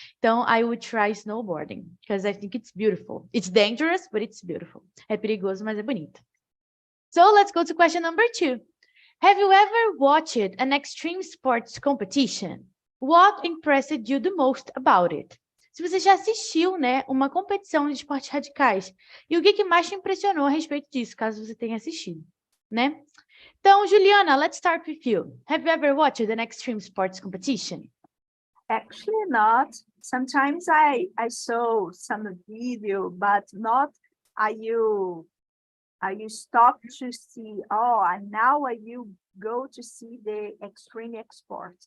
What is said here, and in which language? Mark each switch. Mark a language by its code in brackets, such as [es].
[en] Então I would try snowboarding because I think it's beautiful. It's dangerous, but it's beautiful. [pt] É perigoso, mas é bonito. [en] So let's go to question number 2. Have you ever watched an extreme sports competition? What impressed you the most about it? [pt] Se você já assistiu, né, uma competição de esportes radicais, e o que mais te impressionou a respeito disso, caso você tenha assistido, né? [en] Então, Juliana, let's start with you. Have you ever watched an extreme sports competition? Actually not. Sometimes I saw some video, but not I you you stop to see, oh, and now you go to see the extreme exports.